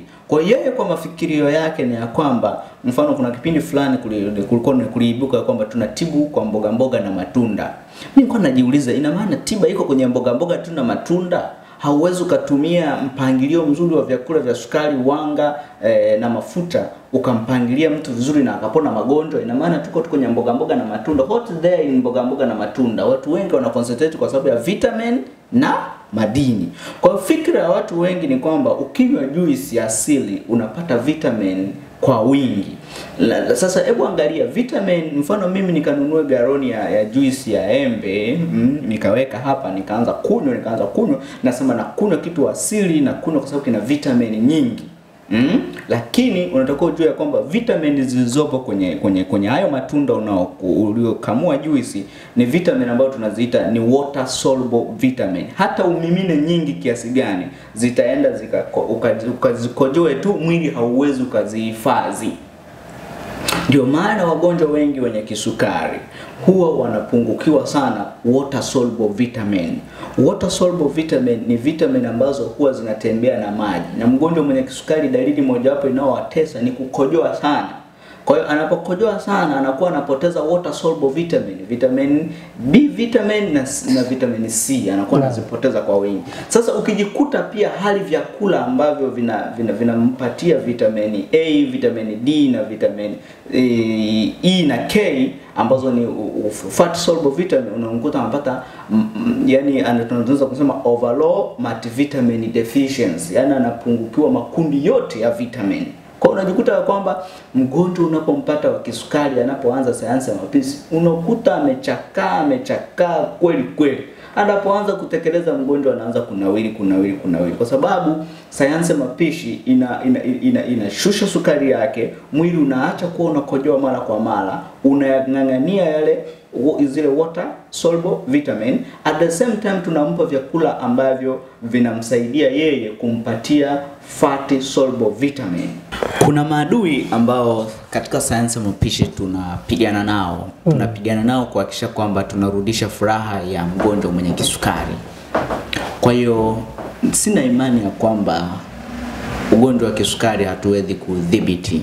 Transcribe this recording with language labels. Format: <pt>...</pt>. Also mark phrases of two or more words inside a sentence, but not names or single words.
<sw>Kwa yeye kwa mafikirio yake ni ya kwamba mfano kuna kipindi fulani kuliibuka kwamba tunatibu kwa mboga mboga na matunda. Mimi nilikuwa najiuliza ina maana tiba iko kwenye mboga mboga tu na matunda? Hauwezi kutumia mpangilio mzuri wa vyakula vya sukari, wanga na mafuta ukampangilia mtu vizuri na akapona magonjwa? Ina maana tuko kwenye mboga mboga na matunda.</sw> <en>What there in</en> <sw>mboga mboga na matunda? Watu wengi wana concentrate kwa sababu ya vitamin na madini. Kwa hiyo fikra ya watu wengi ni kwamba ukinywa juisi ya asili unapata vitamin kwa wingi. Sasa hebu angalia vitamin, mfano mimi nikanunua galoni ya juisi ya embe, nikaweka hapa, nikaanza kunywa, nasema na kunywa kitu asili, na kunywa kwa sababu kina vitamin nyingi. Lakini unatakiwa ujue kwamba vitamini zilizopo kwenye hayo matunda uliokamua juisi ni vitamin ambazo tunaziita ni</sw> <en>water soluble vitamin.</en> <sw>Hata umimine nyingi kiasi gani zitaenda ukazikojoe tu, mwili hauwezi ukazihifadhi. Ndio maana wagonjwa wengi wenye kisukari huwa wanapungukiwa sana</sw> <en>water soluble vitamin. Water soluble vitamin</en> <sw>ni vitamin ambazo huwa zinatembea na maji. Na mgonjwa mwenye kisukari dalili mojawapo inayowatesa ni kukojoa sana. Kwa hiyo anapokojoa sana anakuwa anapoteza</sw> <en>water soluble vitamin,</en> <sw>vitamin B vitamin na vitamin C anakuwa anazipoteza kwa wingi. Sasa ukijikuta pia hali vyakula ambavyo vinampatia vitamin A, vitamin D na vitamin E na K ambazo ni</sw> <en>fat soluble vitamin,</en> <sw>unakuta anapata yani tunaweza kusema</sw> <en>overall multivitamin deficiency,</en> <sw>yani anapungukiwa makundi yote ya vitamin. Kwa unajikuta kwamba mgonjwa unapompata wa kisukari anapoanza sayansi ya mapishi unakuta amechakaa kweli. Anapoanza kutekeleza mgonjwa anaanza kunawiri kwa sababu sayansi ya mapishi inashusha sukari yake, mwili unaacha kuwa unakojoa mara kwa mara, unang'ang'ania zile</sw> <en>water soluble vitamin. At the same time</en> <sw>tunampa vyakula ambavyo vinamsaidia yeye kumpatia</sw> <en>fatty soluble vitamin.</en> <sw>Kuna maadui ambao katika sayansi ya mapishi tunapigana nao. Tunapigana nao kuhakikisha kwamba tunarudisha furaha ya mgonjwa mwenye kisukari. Kwa hiyo sina imani ya kwamba ugonjwa wa kisukari hatuwezi kudhibiti.</sw>